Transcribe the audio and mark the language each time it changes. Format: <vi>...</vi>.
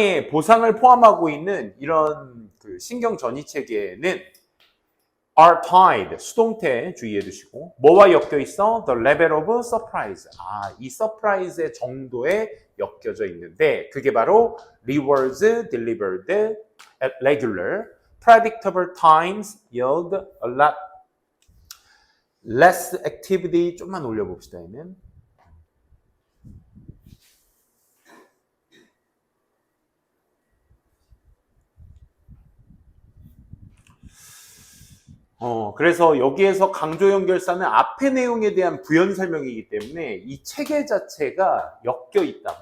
<ko>보상을 포함하고 있는 이런 그 신경 전이 체계는</ko> <en>are tied</en> <ko>수동태 주의해 두시고 뭐와 엮여 있어?</ko> <en>The level of surprise.</en> <ko>이 surprise의 정도에 엮여져 있는데 그게 바로</ko> <en>rewards delivered at regular predictable times yield a lot less activity.</en> <ko>좀만 올려봅시다. 얘는 그래서 여기에서 강조 연결사는 앞의 내용에 대한 부연 설명이기 때문에 이 체계 자체가 엮여 있다.</ko>